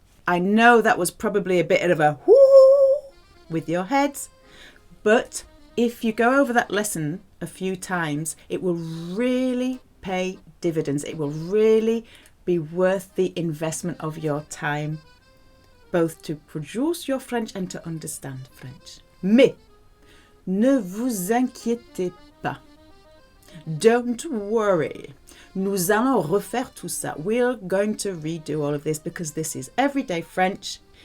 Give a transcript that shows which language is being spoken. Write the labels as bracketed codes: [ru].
[en] I know that was probably a bit of a whoo with your heads, but if you go over that lesson a few times, it will really pay dividends. It will really be worth the investment of your time, both to produce your French and to understand French. [fr] Mais, ne vous inquiétez pas. [en] Don't worry. [fr] Nous allons refaire tout ça. [en] We're going to redo all of this because this is everyday French.